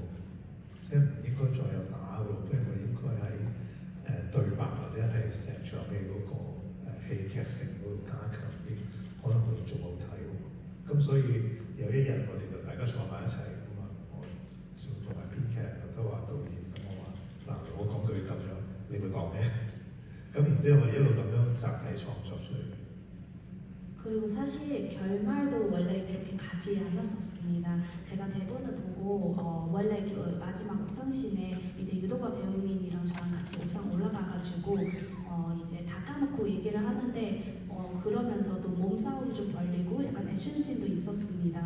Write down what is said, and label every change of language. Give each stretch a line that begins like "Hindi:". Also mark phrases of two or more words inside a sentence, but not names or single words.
Cantonese: 即係唔應該再有打喎，不如我應該喺對白或者係成場戲嗰個戲劇性嗰度加強啲，可能會仲好睇喎。咁所以有一日我哋就大家坐埋一齊咁啊，我做埋編劇，劉德華導演，咁我話嗱，我講句咁樣，你會講咩？咁然之後我哋一路咁樣集體創作出嚟。
Korean: 그리고 사실 결말도 원래 그렇게 가지 않았었습니다. 제가 대본을 보고 원래 그 마지막 옥상씬에 이제 유도가 배우님이랑 저랑 같이 옥상 올라가가지고 이제 다 까놓고 얘기를 하는데 그러면서도 몸싸움이 좀 벌리고 약간 액션씬도 있었습니다.